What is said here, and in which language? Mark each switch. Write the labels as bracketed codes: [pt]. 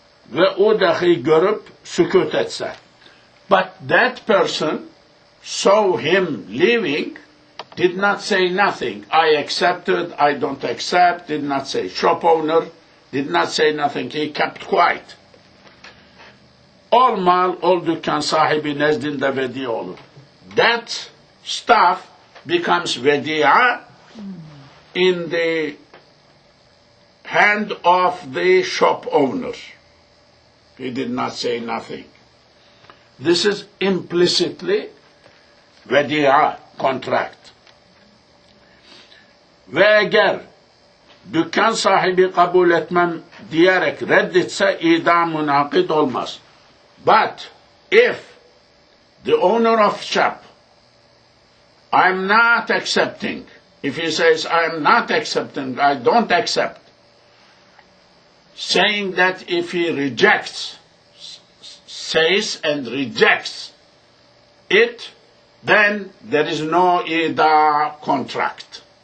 [tr] Ve o dahi görüp sükut etse. [en] But that person saw him leaving, did not say nothing. I accepted, I don't accept, did not say. Shop owner did not say nothing. He kept quiet. [tr] All mal, all dükkan sahibi nezdinde vedi olur. [en] That stuff becomes vedi'a in the hand of the shop owner. He did not say nothing. This is implicitly vedi'a, contract. [tr] Ve eğer dükkan sahibi kabul etmem diyerek reddetse idam münakid olmaz. [en] But if the owner of shop, I'm not accepting, if he says I'm not accepting, I don't accept, saying that if he rejects, says and rejects it, then there is no ida contract.